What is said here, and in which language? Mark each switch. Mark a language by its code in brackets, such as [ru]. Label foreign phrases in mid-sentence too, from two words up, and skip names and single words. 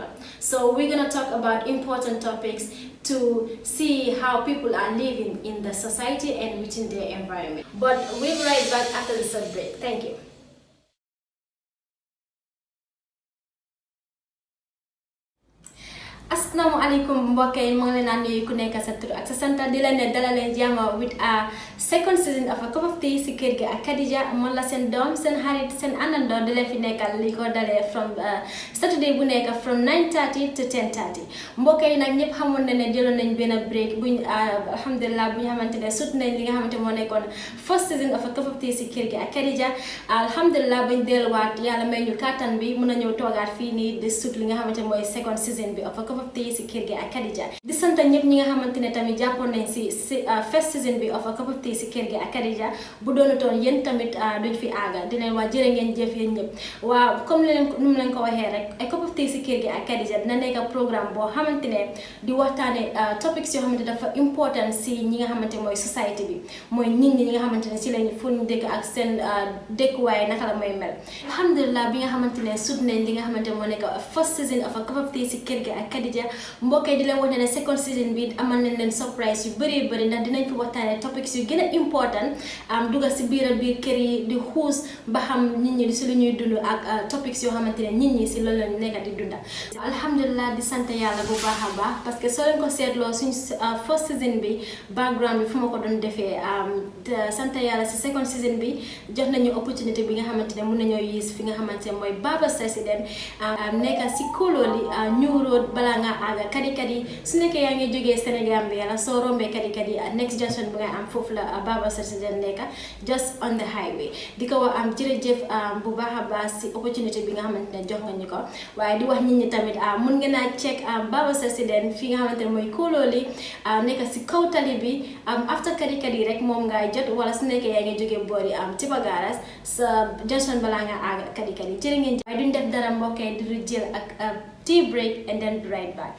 [en] So we're going to talk about important topics to see how people are living in the society and within their environment. But we'll be right back after the short break. Thank you. [wo] Assalamu alaikum mbokk yi maa ngi leen di nuyu ku nekk sa tur ak sa sant di leen ne dalal leen jàmm [en] with a second season of [wo] A Cup of Tea si kër gi ak Khadija man la seen doom seen xarit seen àndandoo di leen fi nekkal li ko dalee [en] from Saturday [wo] bu nekk [en] from 9:30 to 10:30 [wo] mbokk yi nag ñëpp xamoon na ne jëloon nañ benn break buñ alhamdulilah bu ñu xamante ne sut nañ li nga xamante moo nekkoon [en] first season of [wo] A Cup of Tea si kër gi ak Khadija alhamdulilah bañ delluwaat yàlla may ñu kàttan bi mën a ñëw toogaat fii nii di sut li nga xamante mooy second season bi of A Cup of Tea si kër gi ak Khadija di sant ñëpp ñi nga xamante ne tamit jàppoon nañ si [en] first season [wo] bi of A Cup of Tea si kër gi ak Khadija bu doonutoon yéen tamit duñ fi aaga di leen wax jërë ngeen jëf yéen ñëpp waaw comme nu mu leen ko waxee rek A Cup of Tea si kër gi ak Khadija dina nekk programme boo xamante ne di waxtaane topics yoo xamante dafa important si ñi nga xamante mooy society bi mooy nit ñi nga xamante ne si lañ fu ñu dëkk ak seen dëkkuwaay naka la mooy mel alhamdulilah bi nga xamante ne sut nañ li nga xamante moo nekk [en] first season of [wo] A Cup of Tea si kër gi ak Khadija mbokk yi di leen wax ne [en] second season [wo] bi amal nañ leen surprise yu bëri bëri ndax dinañ fi waxtaane topics yu gën a important dugal si biir kër yi di xuus ba xam nit ñi si lu ñuy dund ak topics yoo xamante ne nit ñi si loolu lañ nekk di dunda alhamdulilah di sant yàlla bu baax a baax [fr] parce que [wo] soo leen ko seetloo suñ [en] first season [wo] bi background bi fu ma ko doon defee sant yàlla si [en] second season [wo] bi jox nañu opportunité bi nga xamante ne mun nañoo yis fi nga xamante ne mooy Baba President nekk si Kololi New Road balaa nga àgga kadi kadi su nekkee yaa ngi jógee Sénégal bi yàlla soo rombee kadi kadi [en] next junction [wo] bi nga am foofu la Baba President nekk [en] just on the highway [wo] di ko wax am jërëjëf bu baax a baax si opportunité bi nga xamante ne jox nga ñu ko waaye di wax nit ñi tamit mun ngeen a check Baba President fi nga xamante ne mooy Kololi nekk si kaw tali bi after kadi kadi rek moom ngay jot wala su nekkee yaa ngi jógee boori Tiba Garas sa junction balaa nga àgga kadi kadi jërë ngeen waaye duñ def dara mbokkee di jël ak [en] tea break and then be right back.